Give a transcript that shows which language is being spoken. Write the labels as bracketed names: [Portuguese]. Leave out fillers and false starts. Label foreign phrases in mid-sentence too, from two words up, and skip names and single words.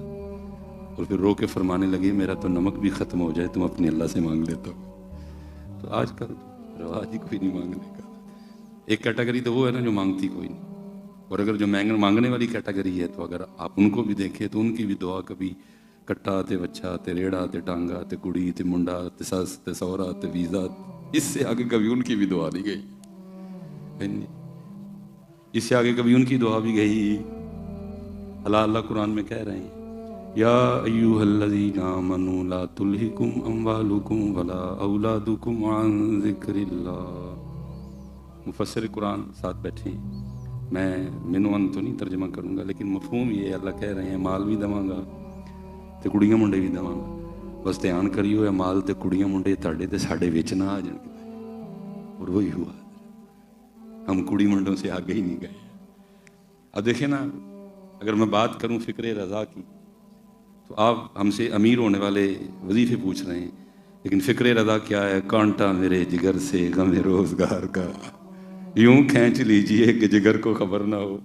[Urdu] اور پھر رو کے فرمانے لگے، میرا تو نمک بھی ختم ہو جائے تم اپنے اللہ سے مانگ لیتا ہو۔ تو آج کل رواج ہی کوئی نہیں مانگنے کا۔ ایک کیٹیگری تو وہ ہے نا جو مانگتی کوئی نہیں، اور اگر جو مانگنے والی کیٹیگری ہے تو اگر آپ ان کو بھی دیکھیں تو ان کی بھی دعا کبھی [Punjabi] کٹا تے بچہ تے ریڑا تے ٹانگا تے کڑی تے منڈا تے سس تے سورا تے ویزا، [Urdu] اس سے آگے کبھی ان کی بھی دعا نہیں گئی، اس سے آگے کبھی ان کی دعا بھی گئی۔ اللہ قرآن میں کہہ رہے ہیں، [Arabic] یا ایوہ الذین آمنوا لا تلہکم اموالکم ولا اولادکم عن ذکر اللہ۔ [Urdu] مفسر قرآن ساتھ بیٹھے ہیں، میں مینوں تو نہیں ترجمہ کروں گا، لیکن مفہوم یہ اللہ کہہ رہے ہیں [Punjabi] مال بھی دواں گا تے کڑیاں منڈے بھی دواں گا، بس دھیان کریو اے مال تے کڑیاں منڈے تہاڈے تے ساڈے وچ نہ آ جان۔ [Urdu] اور وہی ہوا، ہم کڑی منڈوں سے آگے ہی نہیں گئے۔ اب دیکھیں نا، اگر میں بات کروں فکر رضا کی تو آپ ہم سے امیر ہونے والے وظیفے پوچھ رہے ہیں، لیکن فکر رضا کیا ہے؟ کانٹا میرے جگر سے غم روزگار کا یوں کھینچ لیجئے کہ جگر کو خبر نہ ہو۔